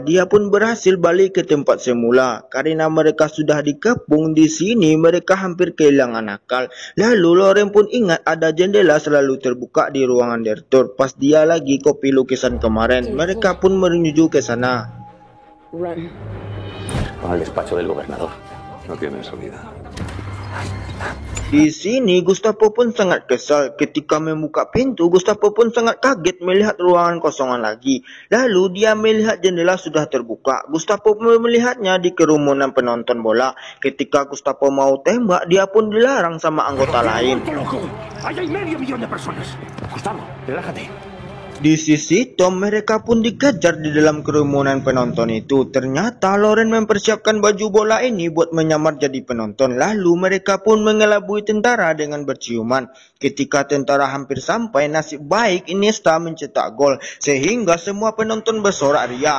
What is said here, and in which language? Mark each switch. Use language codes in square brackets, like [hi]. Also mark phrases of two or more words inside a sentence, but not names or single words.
[id] Dia pun berhasil balik ke tempat semula karena mereka sudah dikepung. Di sini mereka hampir kehilangan akal. Lalu Loren pun ingat ada jendela selalu terbuka di ruangan direktur. Pas dia lagi kopi lukisan kemarin, mereka pun menuju ke sana. [en] Run. [es] Con el despacho del gobernador. No tienen salida. [id] Di sini Gustavo pun sangat kesal. Ketika membuka pintu, Gustavo pun sangat kaget melihat ruangan kosongan lagi. Lalu dia melihat jendela sudah terbuka. Gustavo pun melihatnya di kerumunan penonton bola. Ketika Gustavo mau tembak, dia pun dilarang sama anggota lain. [es] ¡Loco! ¡Ahí hay medio millón de personas! Gustavo, relájate. [id] Di sisi Tom, mereka pun dikejar di dalam kerumunan penonton itu. Ternyata Loren mempersiapkan baju bola ini buat menyamar jadi penonton. Lalu mereka pun mengelabui tentara dengan berciuman. Ketika tentara hampir sampai, nasib baik Iniesta mencetak gol, sehingga semua penonton bersorak ria.